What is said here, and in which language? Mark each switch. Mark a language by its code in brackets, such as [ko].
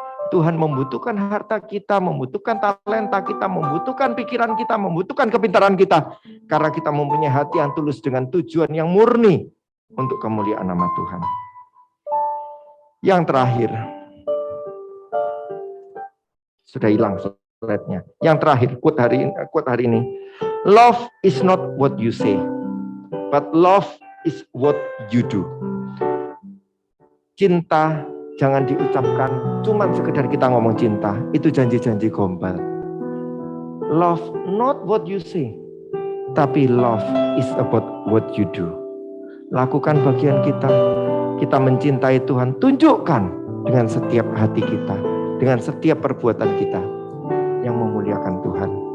[id] Tuhan membutuhkan harta kita, membutuhkan talenta kita, membutuhkan pikiran kita, membutuhkan kepintaran kita. Karena kita mempunyai hati yang tulus dengan tujuan yang murni untuk kemuliaan nama Tuhan. Yang terakhir, sudah hilang slide-nya. Yang terakhir, quote hari ini. [en] Love is not what you say, but love is what you do. [id] Cinta jangan diucapkan cuman sekedar kita ngomong cinta, itu janji-janji gombal. [en] Love not what you say, [id] tapi [en] love is about what you do. [id] Lakukan bagian kita mencintai Tuhan, tunjukkan dengan setiap hati kita, dengan setiap perbuatan kita yang memuliakan Tuhan.